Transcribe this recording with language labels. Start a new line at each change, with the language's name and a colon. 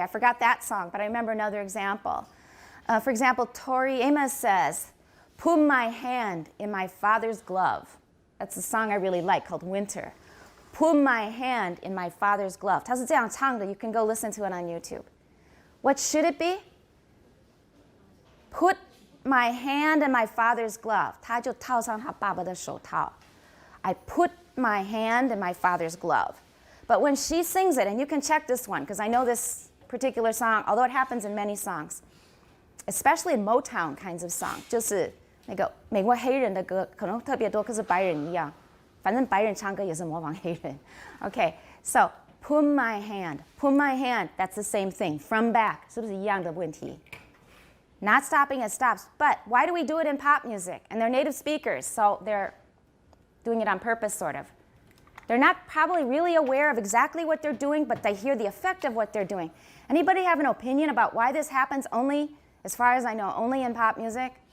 English: I forgot that song, but I remember another example. For example, Tori Amos says, "Put my hand in my father's glove." That's a song I really like called Winter. Put my hand in my father's glove.
Chinese: 它是这样唱的.
English: You can go listen to it on YouTube. What should it be? Put my hand in my father's glove.
Chinese: 他就套上他爸爸的手套.
English: I put my hand in my father's glove. But when she sings it, and you can check this one, because I know this particular song, although it happens in many songs, especially in Motown kinds of song,
Chinese: 就是那个美国黑人的歌可能特别多，可是白人一样，反正白人唱歌也是模仿黑人。
English: Okay, so put my hand, that's the same thing. From back,
Chinese: 是不是一样的问题?
English: Not stopping, it stops. But why do we do it in pop music? And they're native speakers, so they're doing it on purpose, sort of. They're not probably really aware of exactly what they're doing, but they hear the effect of what they're doing. Anybody have an opinion about why this happens only, as far as I know, only in pop music?